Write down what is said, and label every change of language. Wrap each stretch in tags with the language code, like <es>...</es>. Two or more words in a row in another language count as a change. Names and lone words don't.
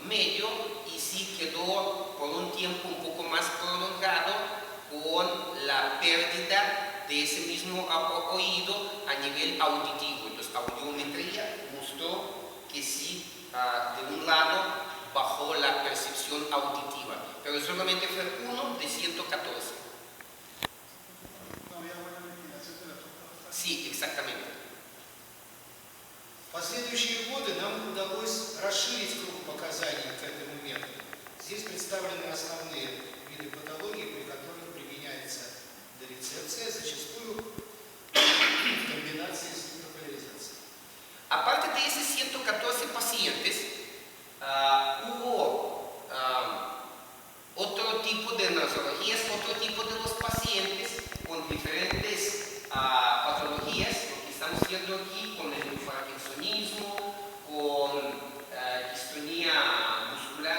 <es>medio y sí quedó por un tiempo un poco más prolongado con la pérdida de ese mismo oído a nivel auditivo. Entonces, audiometría mostró que sí, de un lado bajó la percepción auditiva, pero solamente fue uno de 114. No había buena ventilación de la trompa. Sí, exactamente.</es> <ru>В последующие годы нам удалось расширить круг показаний к этому методу. Здесь представлены основные виды патологии, при которых применяется дорецепция, зачастую в комбинации с интерполяризацией.</ru> <es>Aparte de esos 114 pacientes, hubo otro tipo de nosologías, otro tipo de los pacientes con diferentes patologías, lo que estamos viendo aquí con el parkinsonismo, con distonía muscular</es>